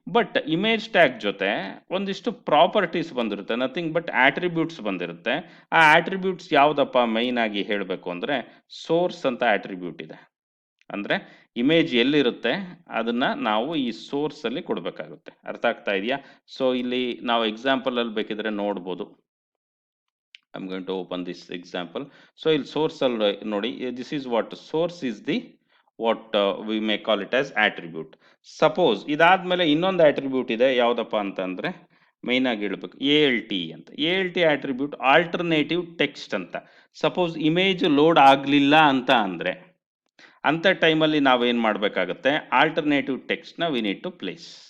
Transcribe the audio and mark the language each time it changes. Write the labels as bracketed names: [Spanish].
[Kannada] But image tag ಜೊತೆ ಒಂದಿಷ್ಟು properties ಬಂದಿರುತ್ತೆ, [English] nothing but attributes [Kannada] ಬಂದಿರುತ್ತೆ. ಆ ಆಟ್ರಿಬ್ಯೂಟ್ಸ್ ಯಾವ್ದಪ್ಪ ಮೈನ್ ಆಗಿ ಹೇಳಬೇಕು ಅಂದ್ರೆ, ಸೋರ್ಸ್ ಅಂತ ಆಟ್ರಿಬ್ಯೂಟ್ ಇದೆ. ಅಂದ್ರೆ ಇಮೇಜ್ ಎಲ್ಲಿರುತ್ತೆ ಅದನ್ನ ನಾವು ಈ ಸೋರ್ಸ್ ಅಲ್ಲಿ ಕೊಡ್ಬೇಕಾಗುತ್ತೆ. ಅರ್ಥ ಆಗ್ತಾ ಇದೆಯಾ? ಸೊ ಇಲ್ಲಿ ನಾವು ಎಕ್ಸಾಂಪಲ್ ಅಲ್ಲಿ ಬೇಕಿದ್ರೆ ನೋಡ್ಬೋದು. [English] I'm going to open this example. So in source ನೋಡಿ, this is what source is the what we may call it as attribute. [Kannada] Suppose ಇದಾದ್ಮೇಲೆ ಇನ್ನೊಂದು attribute ಇದೆ, ಯಾವ್ದಪ್ಪ ಅಂತಂದ್ರೆ ಮೈನ್ ಆಗಿ ಹೇಳ್ಬೇಕು ALT ಅಂತ. ALT attribute ಆಲ್ಟರ್ನೇಟಿವ್ ಟೆಕ್ಸ್ಟ್ ಅಂತ. ಸಪೋಸ್ ಇಮೇಜ್ ಲೋಡ್ ಆಗ್ಲಿಲ್ಲ ಅಂತ ಅಂದ್ರೆ ಅಂತ ಟೈಮಲ್ಲಿ ನಾವೇನ್ ಮಾಡ್ಬೇಕಾಗತ್ತೆ, ಆಲ್ಟರ್ನೇಟಿವ್ ಟೆಕ್ಸ್ಟ್ ನ [English] We need to place.